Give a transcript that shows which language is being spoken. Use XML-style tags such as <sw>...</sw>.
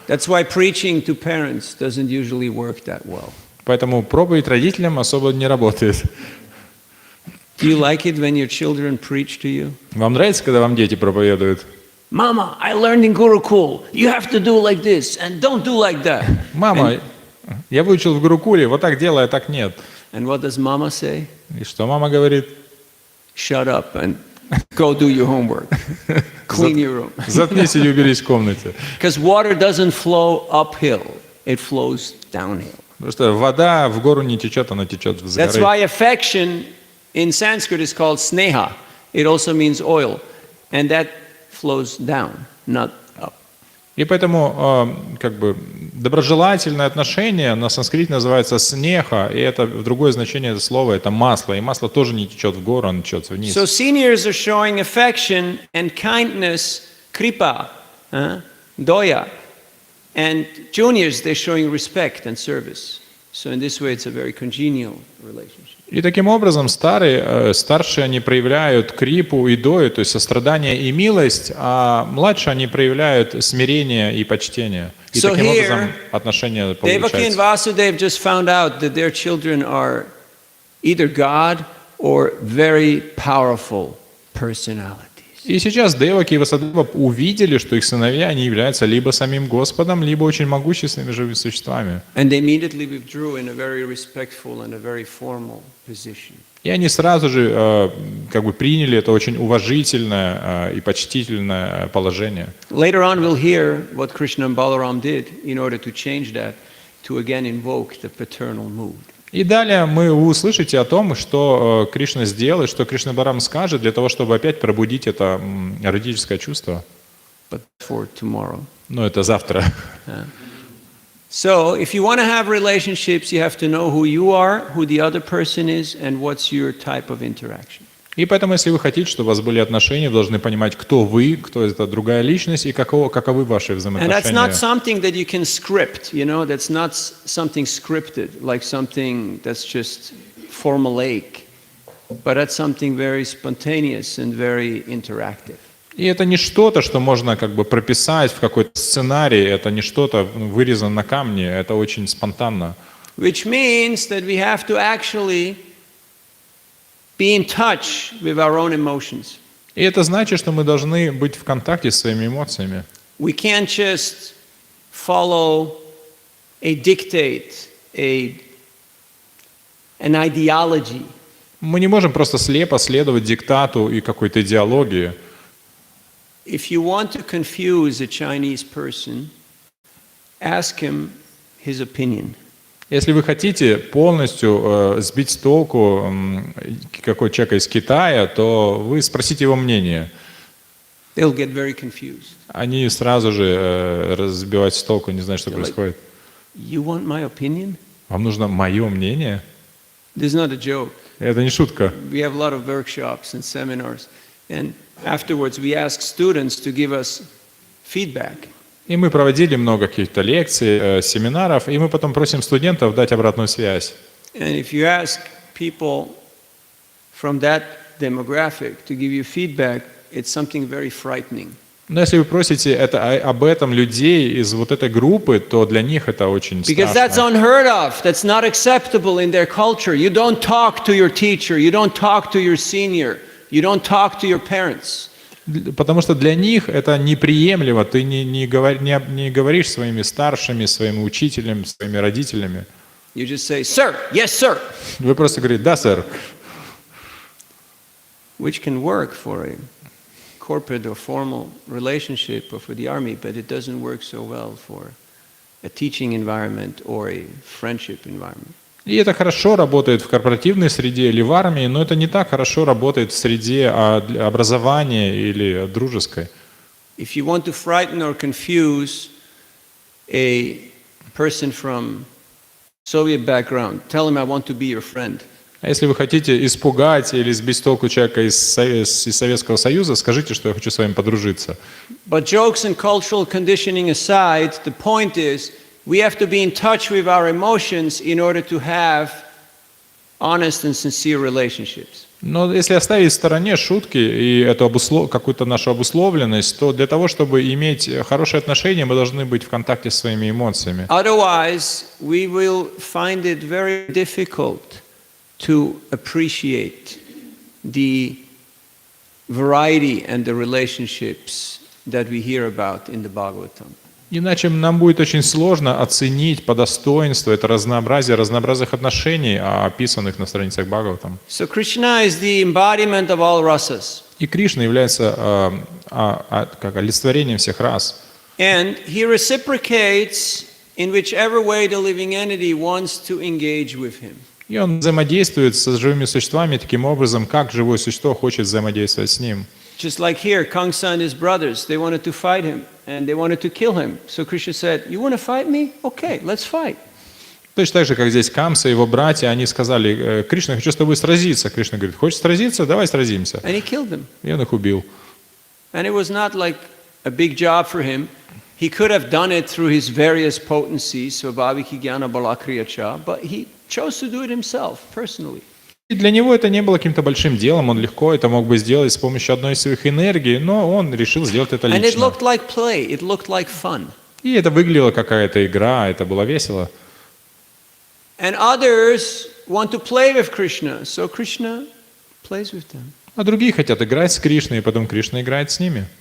<en>That's why preaching to parents doesn't usually work that well.</en> <ru>Поэтому проповедь родителям особо не работает.</ru> <en>Do you like it when your children preach to you?</en> <ru>Вам нравится, когда вам дети проповедуют?</ru> <en>Mama, I learned in Gurukul, you have to do like this and don't do like that.</en> <ru>Мама, я выучил в Гурукуле, вот так делай, а так нет.</ru> <en>And what does mama say?</en> <ru>И что мама говорит?</ru> <en>Shut up and go do your homework. Clean your room.</en> <ru>Заткнись и уберись в комнате.</ru> <en>Because water doesn't flow uphill, it flows downhill.</en> <ru>Потому что вода в гору не течет, она течет с</ru> <en>That's</en> <ru>горы.</ru> <en>why affection in Sanskrit is called sneha. It also means oil. And that flows down, not up.</en> <ru>И поэтому доброжелательное отношение на санскрите называется снеха, и это другое значение этого слова это масло, и масло тоже не течет в гору, оно течет вниз.</ru> <en>So seniors are showing affection and kindness, kripa, doya, and juniors they're showing respect and service. So in this way it's a very congenial relationship.</en> <ru>И таким образом старшие они проявляют крипу и дою, то есть сострадание и милость, а младшие они проявляют смирение и почтение. И</ru> <en>So</en> <ru>таким</ru> <en>here,</en> <ru>образом отношения</ru> <en>Devaki and</en> <ru>получаются.</ru> <en>Vasudeva just found out that their children are either God or very powerful personalities.</en> <ru>И сейчас Деваки и Васудева увидели, что их сыновья они являются либо самим Господом, либо очень могущественными живыми существами.</ru> <en>And they immediately withdrew in a very respectful and a very formal position.</en> <ru>И они сразу же приняли это очень уважительное и почтительное положение.</ru> <en>Later on we'll hear what Krishna and Balaram did in order to change that, to again invoke the paternal mood.</en> <ru>И далее вы услышите о том, что Кришна сделает, что Кришна Баларам скажет для того, чтобы опять пробудить это эротическое чувство.</ru> <en>but for tomorrow.</en> <ru>Но это завтра.</ru> <en>So, if you want to have relationships, you have to know who you are, who the other person is, and what's your type of interaction.</en> <ru>И поэтому, если вы хотите, чтобы у вас были отношения, вы должны понимать, кто вы, кто это другая личность, и каковы ваши</ru> <en>And that's</en> <ru>взаимоотношения.</ru> <en>not something that you can script, you know, that's not something scripted, like something that's just formulaic, but that's something very spontaneous and very interactive.</en> <ru>И это не что-то, что можно как бы прописать в какой-то сценарий, это не что-то вырезано на камне, это очень спонтанно.</ru> <en>Which means that we have to actually be in touch with our own emotions.</en> <ru>И это значит, что мы должны быть в контакте с своими эмоциями.</ru> <en>We can't just follow a dictate, an ideology.</en> <ru>Мы не можем просто слепо следовать диктату и какой-то идеологии.</ru> <en>If you want to confuse a Chinese person, ask him his opinion.</en> <ru>Если вы хотите полностью сбить с толку какой человека из Китая, то вы спросите его мнение.</ru> <en>They'll get very confused.</en> <ru>Они сразу же разбиваются с толку, не знают, что</ru> <en>They're like,</en> <ru>происходит.</ru> <en>You want my opinion?</en> <ru>Вам нужно мое мнение?</ru> <en>This is not a joke.</en> <ru>Это не шутка.</ru> <en>We have a lot of workshops and seminars, and afterwards we ask students to give us feedback.</en> <ru>И мы проводили много каких-то лекций, семинаров, и мы потом просим студентов дать обратную связь.</ru> <en>And if you ask people from that demographic to give you feedback, it's something very frightening.</en> <ru>Но если вы просите об этом людей из вот этой группы, то для них это очень</ru> <en>Because that's</en> <ru>страшно.</ru> <en>unheard of. That's not acceptable in their culture. You don't talk to your teacher. You don't talk to your senior. You don't talk to your parents.</en> <ru>Потому что для них это неприемлемо. Ты не говоришь своими старшими, своими учителями, своими родителями.</ru> <en>You just say, sir, yes, sir.</en> <ru>Вы просто говорите, да, сэр.</ru> <en>Which can work for a corporate or formal relationship or for the army, but it doesn't work so well for a teaching environment or a friendship environment.</en> <ru>И это хорошо работает в корпоративной среде или в армии, но это не так хорошо работает в среде образования или дружеской.</ru> <en>If you want to frighten or confuse a person from Soviet background, tell him I want to be your friend.</en> <ru>А если вы хотите испугать или сбить с толку человека из Советского Союза, скажите, что я хочу с вами подружиться.</ru> <en>But jokes and cultural conditioning aside, the point is we have to be in touch with our emotions in order to have honest and sincere relationships.</en> <ru>Но если оставить в стороне шутки и эту какую-то нашу обусловленность, то для того, чтобы иметь хорошие отношения, мы должны быть в контакте с своими эмоциями.</ru> <en>Otherwise, we will find it very difficult to appreciate the variety and the relationships that we hear about in the Bhagavatam.</en> <ru>Иначе нам будет очень сложно оценить по достоинству это разнообразие разнообразных отношений, описанных на страницах Бхагаватам.</ru> <en>So Krishna is the embodiment of all rasas.</en> <ru>И Кришна является как олицетворением всех рас.</ru> <en>And he reciprocates in whichever way the living entity wants to engage with him.</en> <ru>И он взаимодействует с живыми существами таким образом, как живое существо хочет взаимодействовать с ним.</ru> <en>Just like here, Kamsa and his brothers, they wanted to fight him and they wanted to kill him. So Krishna said, you want to fight me? Okay, let's fight.</en> <ru>Точно так же, как здесь Камса и его братья, они сказали, Кришна, хочу с тобой сразиться. Кришна говорит, хочешь сразиться? Давай сразимся.</ru> <en>And he killed them.</en> <ru>И он их убил.</ru> <en>And it was not like a big job for him. He could have done it through his various potencies,</en> <sa>Svabhaviki Jnana Balakriyacha,</sa> <en>but he chose to do it himself, personally.</en> <ru>И для него это не было каким-то большим делом, он легко это мог бы сделать с помощью одной из своих энергий, но он решил сделать это</ru> <en>And it</en> <ru>лично.</ru> <en>looked like play, it looked like fun.</en> <ru>И это выглядело какая-то игра, это было весело.</ru> <en>And others want to play with Krishna, so Krishna plays with them.</en> <ru>А другие хотят играть с Кришной, и потом Кришна играет с ними.</ru>